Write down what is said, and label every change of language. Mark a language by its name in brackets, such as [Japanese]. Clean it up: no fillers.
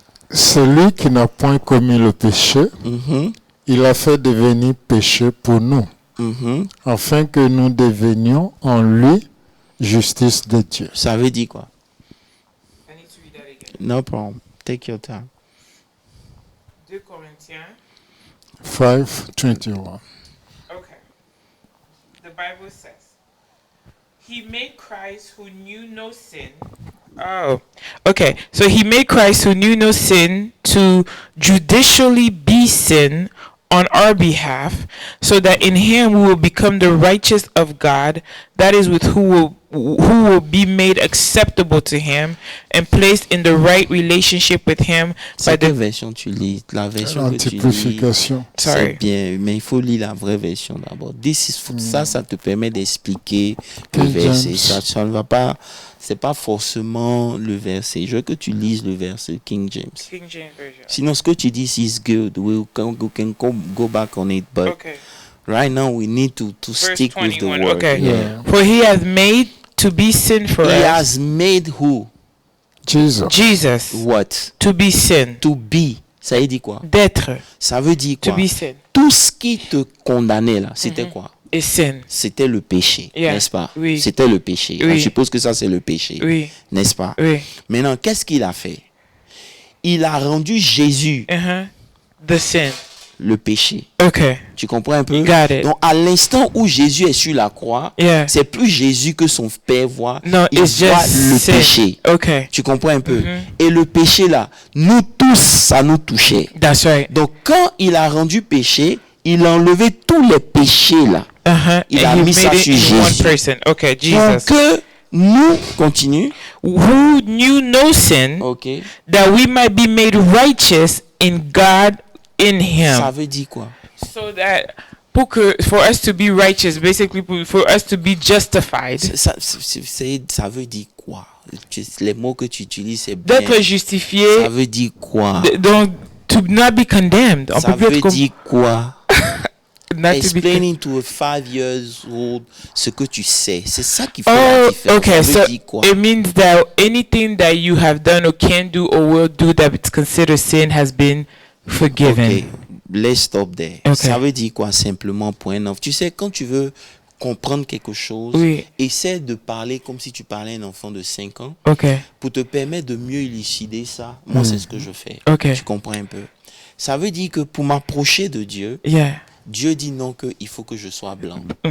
[French] Celui qui n'a point commis le péché, il a fait devenir péché pour nous, afin que nous devenions en lui justice de Dieu. Ça veut dire quoi? [English] I need to read that again. No problem. Take your time. [French] 2 Corinthiens. 5:21. [English] Okay. The Bible says, He made Christ who knew no sin Oh, okay. So he made Christ who knew no sin to judicially be sin on our behalf, so that in him we will become the righteous of God. That is, with who will be made acceptable to him and placed in the right relationship with him. [French] C'est quelle version tu lis? La version que tu lis, c'est bien, mais il faut lire la vraie version d'abord. Ça te permet d'expliquer le verset. Ça ne va pas, c'est pas forcément le verset. Je veux que tu lises le verset King James. King James version. Sinon, ce que tu dis [English] is good. We can go back on it, but right now we need to stick with the word. Okay. Yeah. For he has made to be sin for us. He has made who? Jesus. What? To be sin. To be. [French] Ça veut dire quoi? D'être. Ça veut dire quoi? [English] To be sin. [French] Tout ce qui te condamnait là, c'était quoi? Et sin. C'était le péché, n'est-ce pas? Oui. C'était le péché. Oui. Je suppose que ça c'est le péché, n'est-ce pas? Oui. Maintenant, qu'est-ce qu'il a fait? Il a rendu Jésus [English] the sin. [French] Le péché. [English] Okay. [French] Tu comprends un peu? [English] Got it. [French] Donc, à l'instant où Jésus est sur la croix, c'est plus Jésus que son Père voit. [English] No, [French] il voit le péché. [English] Okay. [French] Tu comprends un peu? Et le péché là, nous tous, ça nous touchait. [English] That's right. [French] Donc, quand il a rendu péché, il a enlevé tous les péchés là. Il a mis ça sur Jésus. [English] Okay, Jesus. [French] Donc, nous, continue. [English] Who knew no sin, that we might be made righteous in God in him. [French] Ça veut dire quoi? [English] So that for us to be righteous, basically for us to be justified. [French] Ça veut dire quoi? Les mots que tu utilises, c'est bien. D'être justifié. Ça veut dire quoi? [English] Donc, to not be condemned. [French] Ça veut dire quoi? [English] Explaining to a 5 years old [French] ce que tu sais. C'est ça qui fait la différence. [English] Okay, so it means that anything that you have done or can do or will do that it's considered sin has been forgiven. Okay, let's stop there. Okay. [French] Ça veut dire quoi simplement pour un enfant? Tu sais, quand tu veux comprendre quelque chose, essaie de parler comme si tu parlais à un enfant de 5 ans pour te permettre de mieux élucider ça. Moi, c'est ce que je fais. Tu comprends un peu? Ça veut dire que pour m'approcher de Dieu, Dieu dit non, qu'il faut que je sois blanc.